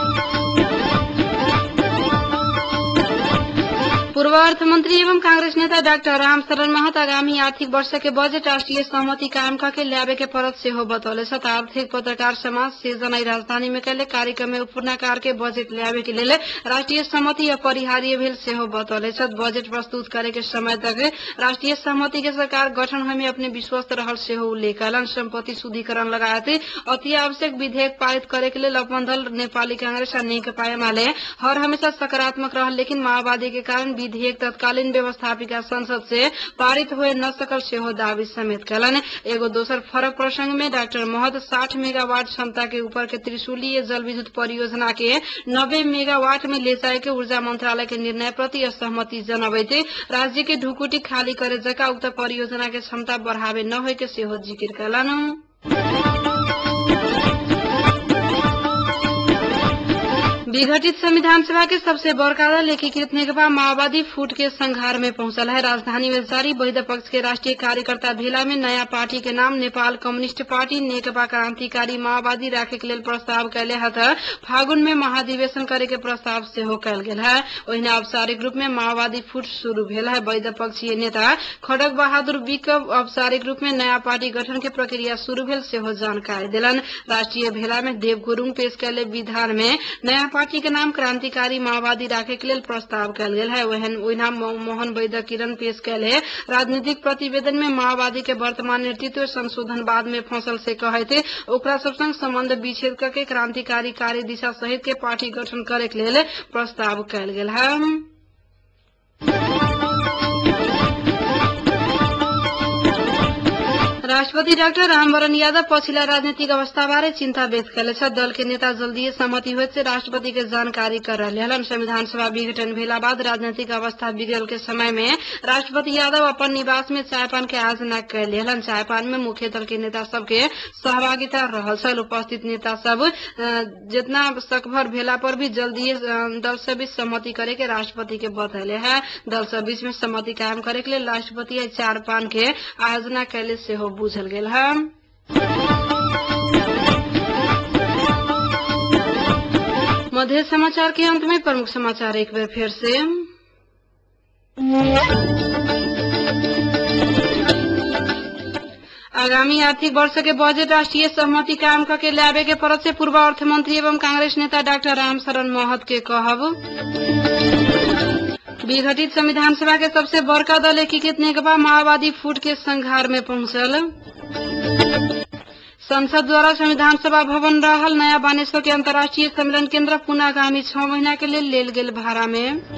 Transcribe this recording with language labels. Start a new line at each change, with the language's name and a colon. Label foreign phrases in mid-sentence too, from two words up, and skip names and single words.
Maithili: पूर्व अर्थमंत्री एवं कांग्रेस नेता डॉक्टर रामशरण महत आगामी आर्थिक वर्ष के बजट राष्ट्रीय सहमति कायम करके ल्यावे के पड़त से हो बतौले। आर्थिक पत्रकार समाज से जनाई राजधानी में कैले कार्यक्रम में पूर्णाकार के बजट ल्यावे के लिए राष्ट्रीय सहमति अपरिहार्य भेल से हो बतौले। बजट प्रस्तुत करे के समय तक राष्ट्रीय सहमति के सरकार गठन होने में अपने विश्वस्त रहल से हो उल्लेख कलन। संपत्ति शुद्धिकरण लगाते अति आवश्यक विधेयक पारित करे के लिए अपन दल नेपाली कांग्रेस और नेकपा एमाले हर हमेशा सकारात्मक रहल, लेकिन माओवादी के कारण विधेयक तत्कालीन व्यवस्थापिका संसद से पारित हुए न सकल सेहो दावी समेत कलन। एगो दोसर फरक प्रसंग में डॉक्टर महत 60 मेगावाट क्षमता के ऊपर के त्रिशूलीय जल विद्युत परियोजना के 90 मेगावाट में ले जाए के ऊर्जा मंत्रालय के निर्णय प्रति असहमति जनावैते राज्य के ढुकुटी खाली करे जका उक्त परियोजना के क्षमता बढ़ावे न होय के सेहो जिकिर कलन। विघटित संविधान सभा के सबसे बड़का दल एकीकृत नेकपा माओवादी फूट के संघार में पहुंचल है। राजधानी में जारी वैध पक्ष के राष्ट्रीय कार्यकर्ता भेला में नया पार्टी के नाम नेपाल कम्युनिस्ट पार्टी नेकपा क्रांतिकारी माओवादी राखे के लेल प्रस्ताव कैले हत। फागुन में महाधिवेशन करे के प्रस्ताव सेहो कैल गेल है। ओहिने औपचारिक रूप में माओवादी फूट शुरू भेल है। वैध पक्षीय नेता खड़ग बहादुर विक औपचारिक रूप में नया पार्टी गठन के प्रक्रिया शुरू भेल सेहो जानकारी दिलन। राष्ट्रीय भेला में देव गुरुङ पेश कैले विधान में नया पार्टी के नाम क्रांतिकारी माओवादी राखे के लेल प्रस्ताव कैल गेल है। ओहिना मोहन वैद्य किरण पेश कैले राजनीतिक प्रतिवेदन में माओवादी के वर्तमान नेतृत्व संशोधनवाद में फंसल से कहते ओकरा सब संग संबंध विच्छेद करके क्रांतिकारी कार्य दिशा सहित के पार्टी गठन करे के लेल प्रस्ताव कैल गेल है। राष्ट्रपति डाक्टर रामवरण यादव पछिल्ला राजनीतिक अवस्था बारे चिन्ता व्यक्त कैले छ। दल के नेता जल्दी सहमति हुए से राष्ट्रपति के जानकारी कर रहे हलन। संविधान सभा विघटन भेला बाद राजनीतिक अवस्था बिगड़ल के समय में राष्ट्रपति यादव अपन निवास में चायपान के आयोजना कैले हलन। चायपान में मुख्य दल के नेता सबके सहभागिता रहल छल। उपस्थित नेता सब जितना सकभर भेला पर भी जल्दी दल से बीच सहमति करे के राष्ट्रपति के बतैले है। दल से बीच में सहमति कायम करे के लिए राष्ट्रपति चायपान के आयोजना कैले से हो बुझल गेल है। मध्य समाचार के अंत में प्रमुख समाचार एक बार फिर से। आगामी आर्थिक वर्ष के बजट राष्ट्रीय सहमति कायम करके लावे के परत से पूर्व अर्थमंत्री एवं कांग्रेस नेता डॉक्टर रामशरण महत के कहब। विघटित संविधान सभा के सबसे बड़का दल एकीकृत नेकपा माओवादी फूट के संघार में पहुंचल। संसद द्वारा संविधान सभा भवन रहल नया बानेश्वर के अंतर्राष्ट्रीय सम्मेलन केंद्र पुनः आगामी 6 महीना के लिए लेल गेल भाड़ा में।